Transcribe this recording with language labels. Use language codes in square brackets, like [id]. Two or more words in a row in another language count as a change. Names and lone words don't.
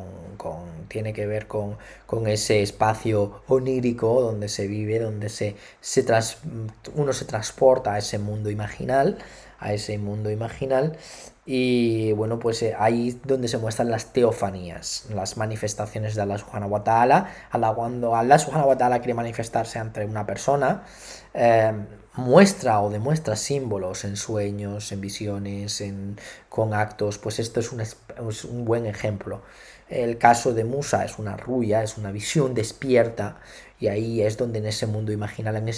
[es] con ese espacio onírico donde se vive, donde uno se transporta a ese mundo imaginal, y bueno, pues ahí es donde se muestran las teofanías, las manifestaciones de Allah [ar] سبحانه وتعالى. [es] Cuando Allah [ar] سبحانه وتعالى [es] quiere manifestarse ante una persona, muestra o demuestra símbolos en sueños, en visiones, con actos. Pues esto es un buen ejemplo. El caso de Musa es una ruya, es una visión despierta, y ahí es donde en ese mundo imaginal, en